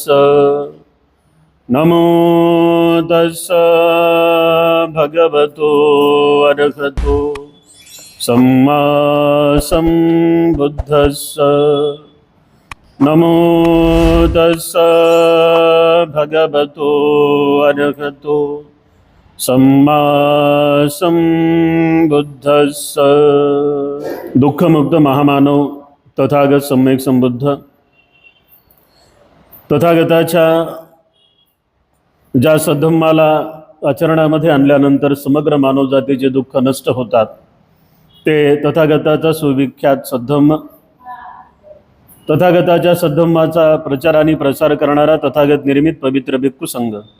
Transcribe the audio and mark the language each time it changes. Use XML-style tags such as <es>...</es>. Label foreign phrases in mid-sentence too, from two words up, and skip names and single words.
<pi>नमो तस्स भगवतो अरहतो सम्मा सम्बुद्धस्स। नमो तस्स भगवतो अरहतो सम्मा सम्बुद्धस्स।</pi> <mr>दुःखमुक्त महामानव तथागत सम्यक संबुद्ध तथागताच्या ज्या सद्धम्माला आचरणामध्ये आणल्यानंतर समग्र मानवजातीचे दुःख नष्ट होतात ते तथागताचा सुविख्यात सद्धम्म, तथागताच्या सद्धम्माचा प्रचार आणि प्रसार करणारा तथागत निर्मित पवित्र भिक्खू संघ,</mr>